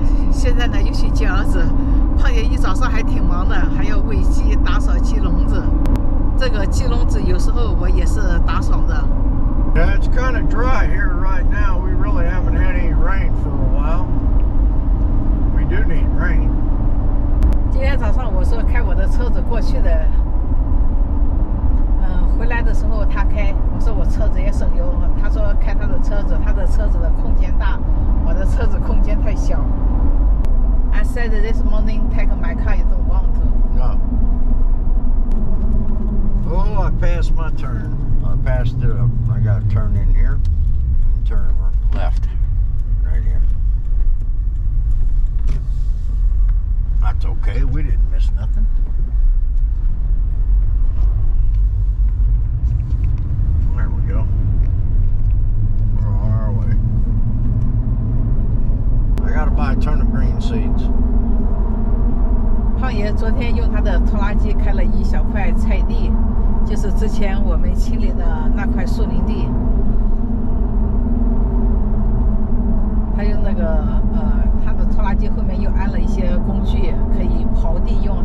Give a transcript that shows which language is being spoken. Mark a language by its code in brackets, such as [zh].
[zh] 现在呢又去接儿子。胖爷一早上还挺忙的，还要喂鸡、打扫鸡笼子。这个鸡笼子有时候我也是打扫的。 [en] Yeah, it's kind of dry here right now. We really haven't had any rain for a while. We do need rain. [zh] 今天早上我是开我的车子过去的，回来的时候他开，我说我车子也省油，他说开他的车子，他的车子的空间大，我的车子空间太小。 [en] I said this morning take my car, you don't want to. No. Oh, I passed my turn. I passed it up. I got to turn in here and turn left right here. That's okay. We didn't miss nothing. There we go. We're on our way. I got to buy turnip green seeds. [zh] 胖爷昨天用他的拖拉机开了一小块菜地，就是之前我们清理的那块树林地。他用那个他的拖拉机后面又安了一些工具，可以刨地用。